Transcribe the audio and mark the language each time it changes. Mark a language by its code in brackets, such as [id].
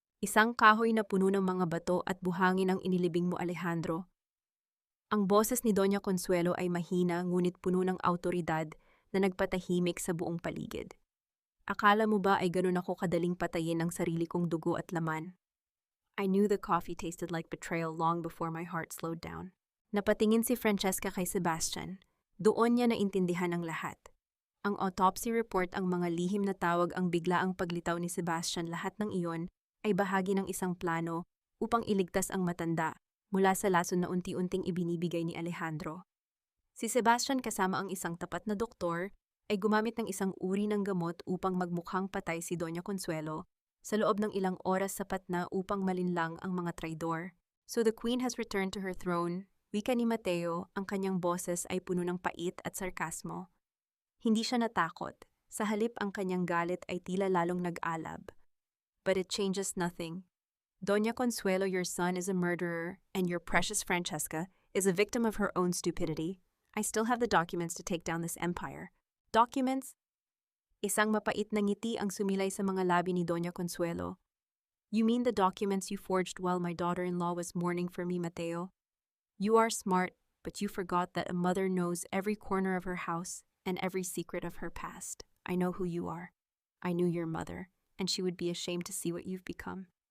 [tl] Isang kahoy na puno ng mga bato at buhangin ang inilibing mo, Alejandro. Ang boses ni Doña Consuelo ay mahina ngunit puno ng awtoridad na nagpatahimik sa buong paligid. Akala mo ba ay ganun ako kadaling patayin ng sarili kong dugo at laman? [en] I knew the coffee tasted like betrayal long before my heart slowed down. [tl] Napatingin si Francesca kay Sebastian. Doon niya naintindihan ang lahat. Ang autopsy report, ang mga lihim na tawag, ang biglaang paglitaw ni Sebastian, lahat ng iyon ay bahagi ng isang plano upang iligtas ang matanda mula sa lason na unti-unting ibinibigay ni Alejandro. Si Sebastian kasama ang isang tapat na doktor ay gumamit ng isang uri ng gamot upang magmukhang patay si Doña Consuelo. Sa loob ng ilang oras, sapat na upang malinlang ang mga traidor. [en] So the queen has returned to her throne. [tl] Wika ni Mateo, ang kanyang boses ay puno ng pait at sarkasmo. Hindi siya natakot. Sa halip, ang kanyang galit ay tila lalong nag-alab. [en] But it changes nothing. Doña Consuelo, your son is a murderer, and your precious Francesca is a victim of her own stupidity. I still have the documents to take down this empire. Documents? [tl] Isang mapait na ngiti ang sumilay sa mga labi ni Doña Consuelo. [en] You mean the documents you forged while my daughter-in-law was mourning for me, Mateo? You are smart, but you forgot that a mother knows every corner of her house and every secret of her past. I know who you are. I knew your mother, and she would be ashamed to see what you've become.